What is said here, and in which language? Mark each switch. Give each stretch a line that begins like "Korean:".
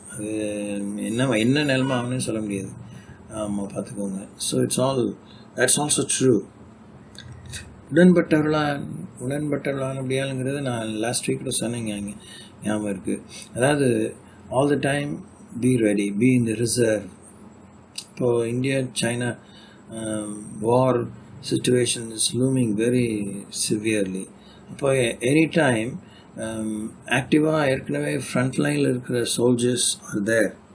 Tamil: அது என்ன நிலைமை ஆகுன்னு சொல்ல முடியாது. ஆமாம், பார்த்துக்கோங்க.
English: So that's also true.
Tamil: உடன்பட்டவர்களான அப்படியாங்கிறது நான் லாஸ்ட் வீக் கூட சொன்னேங்க, ஞாபகம் இருக்குது.
English: அதாவது all the time be ready, be in the reserve.
Tamil: இப்போது India China war
English: situation is looming very severely.
Tamil: அப்போ
English: any time
Tamil: ஆக்டிவாக ஏற்கனவே ஃப்ரண்ட் லைனில் இருக்கிற
English: Soldiers are there.